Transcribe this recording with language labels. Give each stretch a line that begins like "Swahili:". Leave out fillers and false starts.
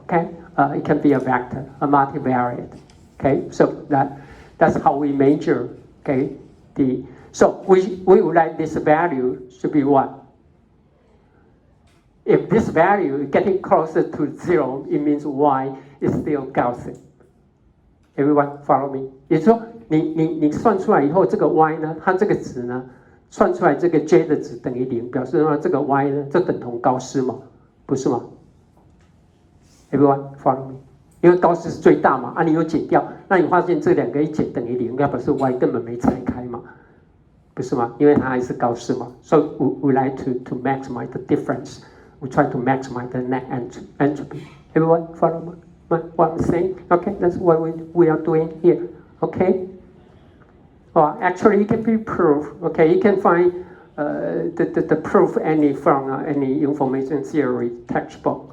English: Okay, it can be a vector, a multivariate. Okay, so that's how we measure. Okay, so we would like this value to be what? If this value is getting closer to 0, it means Y is still Gaussian. Everyone follow me?
Chinese: 也就是说，你算出来以后，这个 Y 呢，它这个值呢，算出来这个 J 的值等于0，表示说这个 Y 呢，这等同高斯嘛，不是吗 ？
English: Everyone follow me？
Chinese: 因为高斯是最大嘛，你有减掉，那你发现这两个一减等于0，要表示 Y 根本没拆开嘛，不是吗？因为它还是高斯嘛。
English: So we like to maximize the difference. We try to maximize the net entropy. Everyone follow me? What I'm saying? Okay, that's what we are doing here. Okay. Well, actually, it can be proved. Okay, you can find the proof from any information theory textbook.